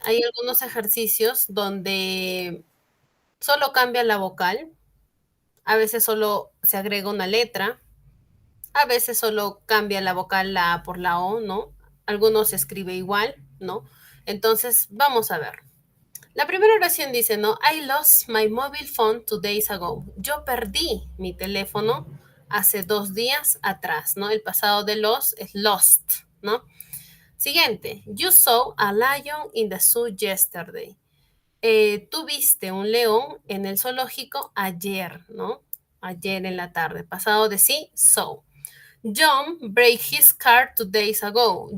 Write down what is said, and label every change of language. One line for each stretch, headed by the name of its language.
Spanish: Hay algunos ejercicios donde solo cambia la vocal, a veces solo se agrega una letra, a veces solo cambia la vocal la A por la O, ¿no? Algunos se escribe igual, ¿no? Entonces, vamos a ver. La primera oración dice, ¿no?
English: I lost my mobile phone 2 days ago.
Spanish: Yo perdí mi teléfono hace 2 días atrás, ¿no? El pasado de lost es lost, ¿no? Siguiente.
English: You saw a lion in the zoo yesterday.
Spanish: Tú viste un león en el zoológico ayer, ¿no? Ayer en la tarde. Pasado de sí, saw.
English: John break his car 2 days ago.